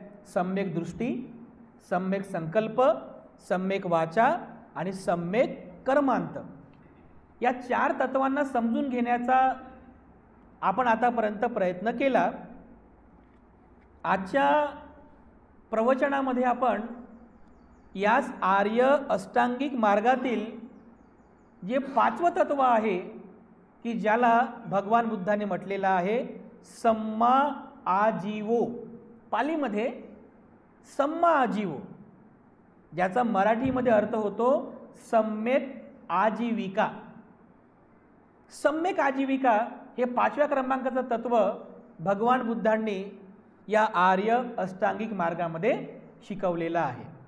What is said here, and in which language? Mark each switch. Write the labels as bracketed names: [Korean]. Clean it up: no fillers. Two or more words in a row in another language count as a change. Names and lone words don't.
[Marathi] सम्यक दृष्टी, सम्यक संकल्प, सम्यक वाचा आणि सम्यक कर्मांत, या 4 तत्वांना समजून घेण्याचा आपण आतापर्यंत प्रयत्न केला। आजच्या प्रवचनामध्ये आपण याच आर्य अष्टांगिक मार्गातील जे 5वं तत्व आहे की ज्याला भगवान बुद्धाने म्हटलेलं आहे [Pali] सम्मा आजीवो, [Marathi] पालीमध्ये [Pali] सम्मा आजीवो, [Marathi] ज्याचा मराठीमध्ये अर्थ होतो सम्यक आजीविका। सम्यक आजीविका हे 5व्या क्रमांकाचं तत्व भगवान बुद्धांनी या आर्य अष्टांगिक मार्गामध्ये शिकवलेलं आहे।